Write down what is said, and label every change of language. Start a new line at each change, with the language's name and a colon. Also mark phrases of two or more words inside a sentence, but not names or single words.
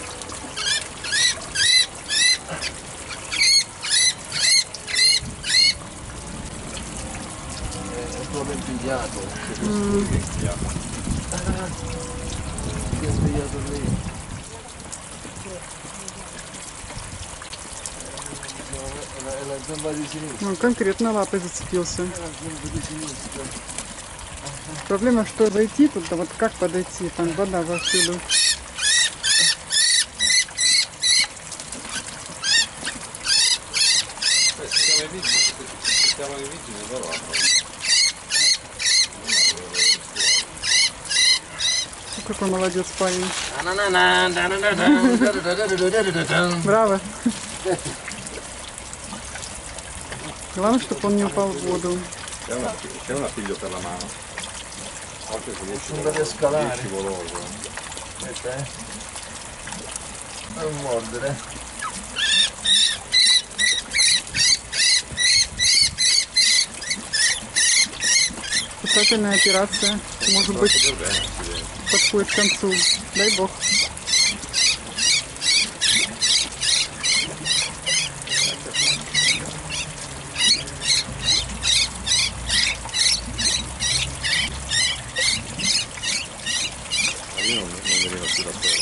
Italian: È proprio impigliato. Si è svegliato lì. È la zampa di sinistra.
Russian: Он конкретно лапой зацепился.
Italian: È la zampa di sinistra.
Russian: Проблема, что зайти туда, вот как подойти, там вода вовсюду.
Italian: Se siamo i vigili, loro
Russian: Какой молодец парень. Браво. Главное, чтобы он не упал в воду.
Italian: c'è una figlio per la mano. Occhio che Sono andati a scalare. è scivoloso. Aspetta, non mordere.
Russian: Спасательная операция, может быть, подходит к концу. Дай бог.
Italian: Io non venivo più da solo.